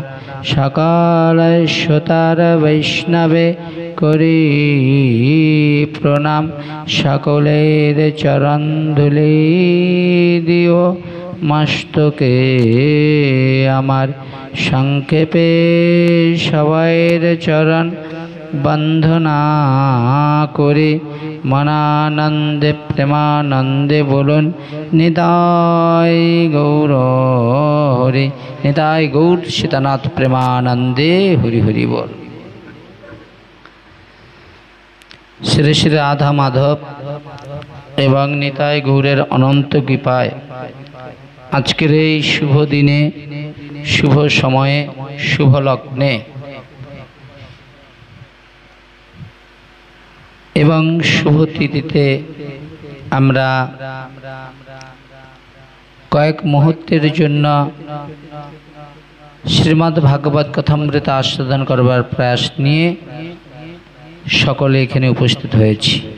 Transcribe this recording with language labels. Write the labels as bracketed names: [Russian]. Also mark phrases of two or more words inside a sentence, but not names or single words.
[Bangla] সকল শ্রোতার বৈষ্ণবে করি প্রণাম, সকলের চরণ ধূলি দিও মস্তকে আমার। সংক্ষেপে সবাইর চরণ বন্দনা করি, মনানন্দে প্রেমানন্দে বলুন নিতাই গৌর হরি। নিতাই গৌর সীতানাথ প্রেমানন্দে হরি হরি বোল। শ্রী শ্রী রাধা মাধব এবং নিতাই গৌরের অনন্ত কৃপায় আজকের এই শুভ দিনে, শুভ সময়ে, শুভ লগ্নে এবং শুভ তিথিতে আমরা কয়েক মুহূর্তের জন্য শ্রীমদ্ ভাগবত কথামৃত আস্বাদন করবার প্রয়াস নিয়ে সকলে এখানে উপস্থিত হয়েছি।